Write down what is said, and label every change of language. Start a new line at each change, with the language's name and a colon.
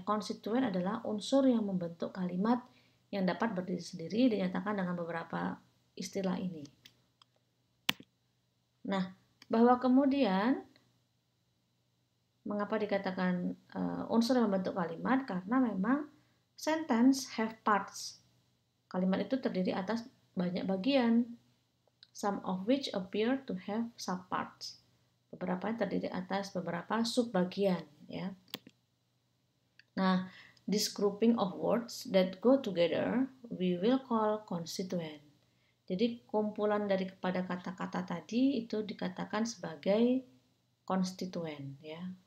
Indonesian: Konstituen adalah unsur yang membentuk kalimat yang dapat berdiri sendiri dinyatakan dengan beberapa istilah ini. Nah, bahwa kemudian mengapa dikatakan unsur yang membentuk kalimat? Karena memang
English: sentence have parts.
Indonesian: Kalimat itu terdiri atas banyak bagian,
English: some of which appear to have subparts.
Indonesian: Beberapa terdiri atas beberapa subbagian, ya. Nah,
English: this grouping of words that go together we will call constituent.
Indonesian: Jadi kumpulan daripada kata-kata tadi itu dikatakan sebagai konstituen, ya.